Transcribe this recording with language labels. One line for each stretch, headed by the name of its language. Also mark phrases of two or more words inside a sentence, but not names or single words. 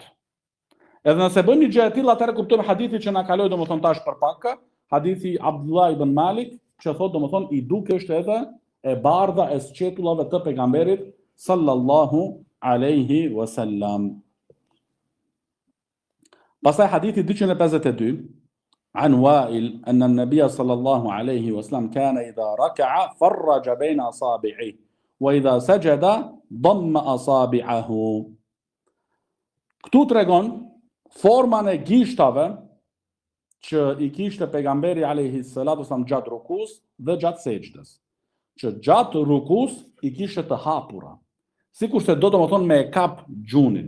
Albanian: Edhe nëse bën një gjë e tillë, atëherë kuptojmë hadithin që na kaloi domethënë tash për pak, hadithi Abdullah ibn Malik, që thotë domethënë i dukeshte edhe e bardha e sqetullave të pejgamberit
Arabic: صلى الله عليه وسلم.
Albanian: Pastaj hadithi
Arabic: 252 عن وائل أن النبي صلى الله عليه وسلم كان إذا ركع فرج بين أصابعه وإذا سجد ضم أصابعه.
Albanian: Këtu tregon formën e gishtave që i kishte pejgamberi
Arabic: عليه الصلاة والسلام
Albanian: gjatë rukus dhe gjatë sejdës. Që gjatë rukus i kishte të hapura, sikurse do të thonë me kap gjunin.